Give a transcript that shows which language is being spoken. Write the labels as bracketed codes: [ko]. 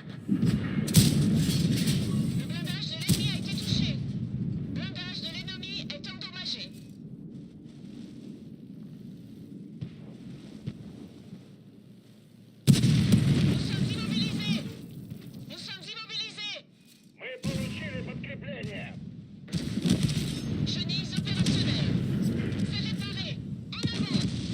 [fr] Le blindage de l'ennemi a été touché. Blindage de l'ennemi est endommagé. Nous sommes immobilisés. Nous sommes immobilisés. [ru] Мы получили подкрепление! [fr] Chenilles opérationnelles. C'est réparé. En avant.